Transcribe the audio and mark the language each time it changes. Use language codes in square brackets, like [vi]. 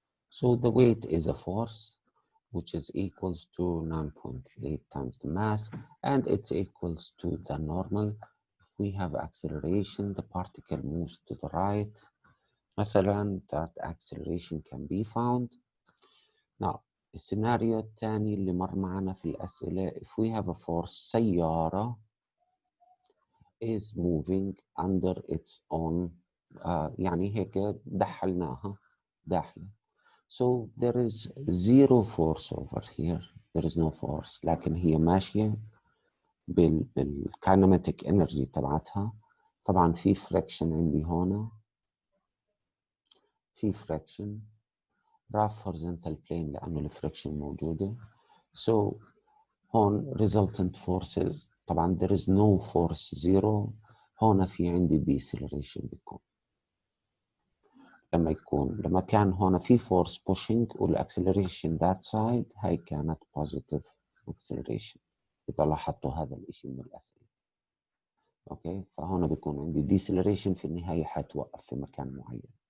[en] So the weight is a force, which is equals to 9.8 times the mass, and it's equals to the normal. If we have acceleration, the particle moves to the right. [ar] مثلا [en] that acceleration can be found. Now, [ar] السيناريو الثاني اللي مر معنا في الأسئلة, [en] if we have a force, سيارة is moving under its own, [ar] يعني هيك دحلناها داخلة. [en] So there is 0 force over here. There is no force. [ar] لكن هي ماشية بالكاينماتيك انرجي تبعتها. طبعا في friction عندي هنا. [en] في friction. rough horizontal plane [ar] لأنه الفريكشن موجودة. [en] So هون resultant forces طبعا there is no force zero. [ar] هون في عندي deceleration بيكون لما كان هون في [en] force pushing [ar] والاكسلريشن [en] that side [ar] هاي كانت positive acceleration. إذا لاحظتوا هذا الإشي من الأسئلة. أوكي فهون بيكون عندي deceleration في النهاية حتوقف في مكان معين.